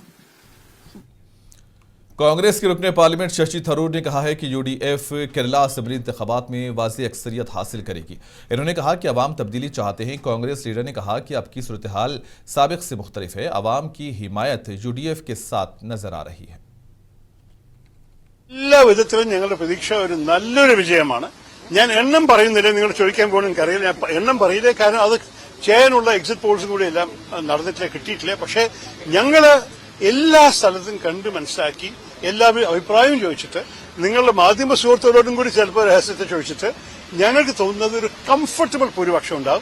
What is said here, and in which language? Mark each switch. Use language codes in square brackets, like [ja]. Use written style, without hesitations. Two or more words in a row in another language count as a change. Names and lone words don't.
[ur] کانگریس کے رکنِ پارلیمنٹ ششی تھرور نے کہا ہے کہ یو ڈی ایف کیرالہ اسمبلی انتخابات میں واضح اکثریت حاصل کرے گی. انہوں نے کہا کہ عوام تبدیلی چاہتے ہیں۔ کانگریس لیڈر نے کہا کہ اب کی صورت حال سابق سے مختلف ہے، عوام کی حمایت یو ڈی ایف کے ساتھ نظر آ رہی ہے. [ml] എല്ലാ വിധത്തിലും ഞങ്ങളുടെ പ്രതീക്ഷ ഒരു നല്ലൊരു വിജയമാണ്. ഞാൻ എണ്ണം പറയുന്നില്ല, നിങ്ങൾ ചോദിക്കാൻ പോകണം എനിക്കറിയില്ല, ഞാൻ എണ്ണം പറയില്ല, കാരണം അത് ചെയ്യാനുള്ള [en] exit polls [ml] കൂടി എല്ലാം നടന്നിട്ടില്ല, കിട്ടിയിട്ടില്ല. പക്ഷേ ഞങ്ങള് എല്ലാ സ്ഥലത്തും കണ്ട് മനസ്സിലാക്കി എല്ലാവരും അഭിപ്രായം ചോദിച്ചിട്ട് നിങ്ങളുടെ മാധ്യമ സുഹൃത്തുക്കളോടും കൂടി ചിലപ്പോൾ രഹസ്യത്തെ ചോദിച്ചിട്ട് ഞങ്ങൾക്ക് തോന്നുന്നത് ഒരു കംഫർട്ടബിൾ ഭൂരിപക്ഷം ഉണ്ടാവും.